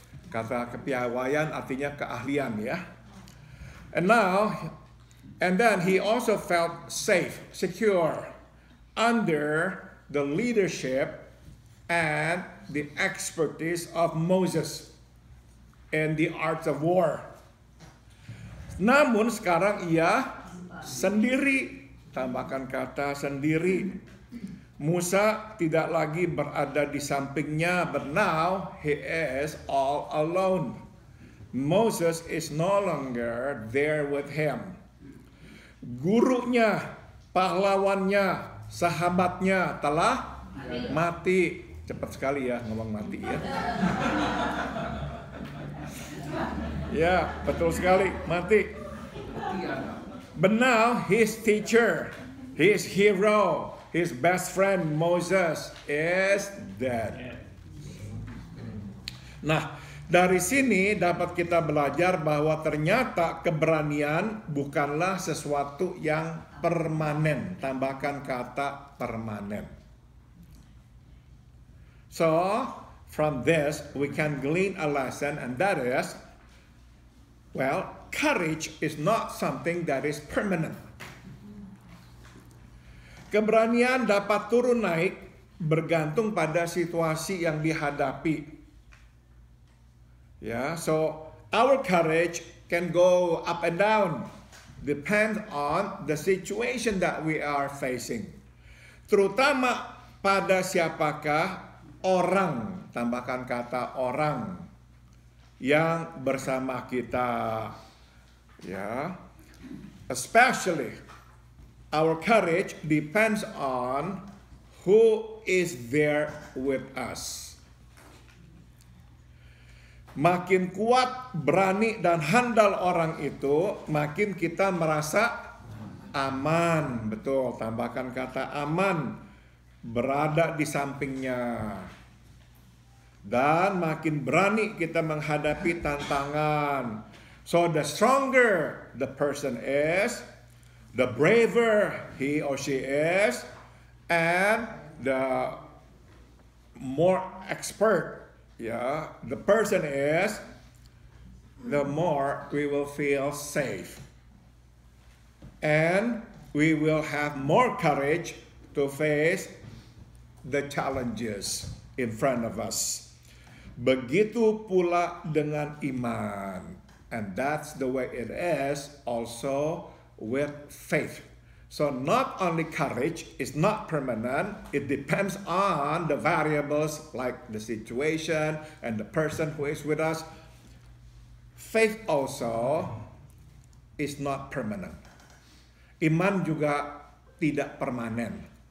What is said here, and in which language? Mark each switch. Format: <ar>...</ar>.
<id>Kata kepiawaian artinya keahlian ya.</id> <en>And then he also felt safe, secure under the leadership and the expertise of Moses in the arts of war.</en> <id>Namun sekarang ia sendiri. Tambahkan kata sendiri. Musa tidak lagi berada di sampingnya,</id> <en>but now he is all alone. Moses is no longer there with him.</en> <id>Gurunya, pahlawannya, sahabatnya telah mati. Cepat sekali ya ngomong mati ya. Ya, betul sekali, mati.</id> <en>But now his teacher, his hero, his best friend Moses is dead.</en> <id>Nah, dari sini dapat kita belajar bahwa ternyata keberanian bukanlah sesuatu yang permanen. Tambahkan kata permanen.</id> <en>So, from this we can glean a lesson, and that is, well, courage is not something that is permanent.</en> <id>Keberanian dapat turun naik bergantung pada situasi yang dihadapi.</id> <en>Ya, so our courage can go up and down, depend on the situation that we are facing.</en> <id>Terutama pada siapakah orang, tambahkan kata orang yang bersama kita.</id> <en>Ya, especially our courage depends on who is there with us.</en> <id>Makin kuat, berani, dan handal orang itu, makin kita merasa aman. Betul, tambahkan kata aman, berada di sampingnya. Dan makin berani kita menghadapi tantangan.</id> <en>So the stronger the person is, the braver he or she is, and the more expert the person is, the more we will feel safe. And we will have more courage to face the challenges in front of us.</en> <id>Begitu pula dengan iman.</id> <en>And that's the way it is also with faith. So not only courage is not permanent, it depends on the variables like the situation and the person who is with us. Faith also is not permanent.</en> <id>Iman juga tidak permanen.</id>